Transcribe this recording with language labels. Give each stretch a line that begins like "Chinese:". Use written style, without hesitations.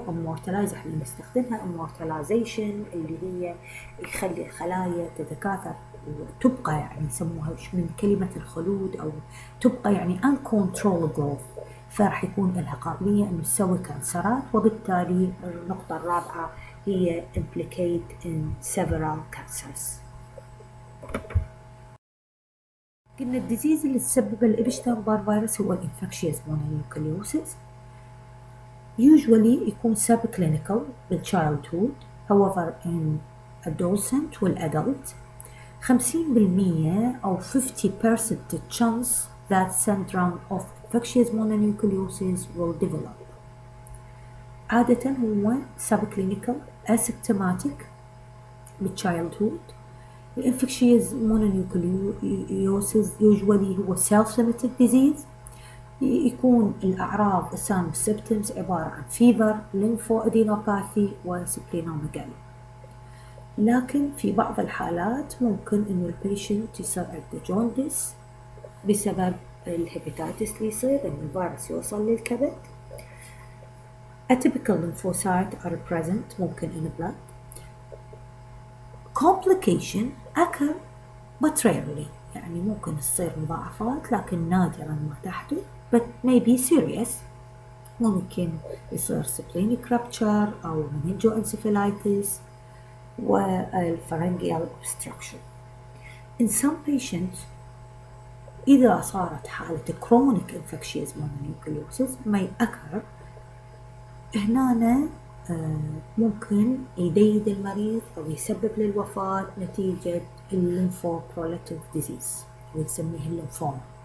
Arabic: immortalize احنا نستخدمها immortalization اللي هي يخلي الخلايا تتكاثر وتبقى، يعني يسموها من كلمة الخلود، أو تبقى يعني
English: uncontrolled growth،
Arabic: فراح يكون لها قابلية أنه تسوي كانسرات. وبالتالي النقطة الرابعة هي
English: implicate in several cancers.
Arabic: قلنا الديزيز اللي تسبب الإبشتاين-بار فيروس هو الانفكشيوس مونونيوكليوسيس.
English: usually
Arabic: يكون
English: subclinical بالchildhood، however in adolescent والadult 50% أو 50% chance that syndrome of infectious mononucleosis will develop.
Arabic: عادة هو
English: subclinical asymptomatic
Arabic: بالchildhood.
English: Infectious mononucleosis usually هو self-limited disease.
Arabic: يكون الأعراض السام symptoms عبارة عن
English: fever, lymphoadenopathy
Arabic: وسبلينوميجالي. لكن في بعض الحالات ممكن إنه البيشنت يصير عنده جوندس بسبب الهيباتيتس اللي يصير إن الفيروس يوصل للكبد.
English: Atypical lymphocytes are present ممكن in blood. Complication occur but rarely،
Arabic: يعني ممكن تصير مضاعفات لكن نادرا ما تحدث
English: but may be serious.
Arabic: ممكن يصير
English: splenic rupture أو meningoencephalitis والpharyngeal obstruction. In some patients
Arabic: إذا صارت حالة
English: chronic infectious mononucleosis may occur،
Arabic: هنا ممكن يديد المريض أو يسبب للوفاة نتيجة الليمفوبروليتيف ديزيز ونسميه الليمفوما.